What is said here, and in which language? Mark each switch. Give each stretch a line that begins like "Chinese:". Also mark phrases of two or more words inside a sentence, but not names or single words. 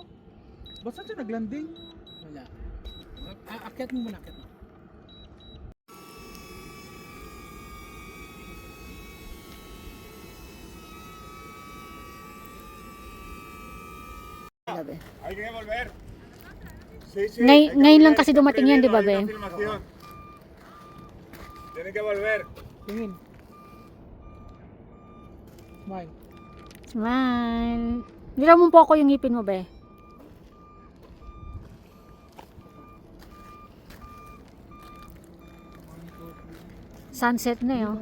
Filipino: Ba't saan siya naglanding? Wala. Akyat mo muna, akyat mo. Gabi.
Spanish: Hay que volver. Sí, sí.
Filipino: Ngayon lang kasi dumating yan, di ba, Be?
Spanish: Tienen que volver.
Filipino: Tingin. Smile. Smile. Nira mo po ako yung ngipin mo, Be. Sunset na yun.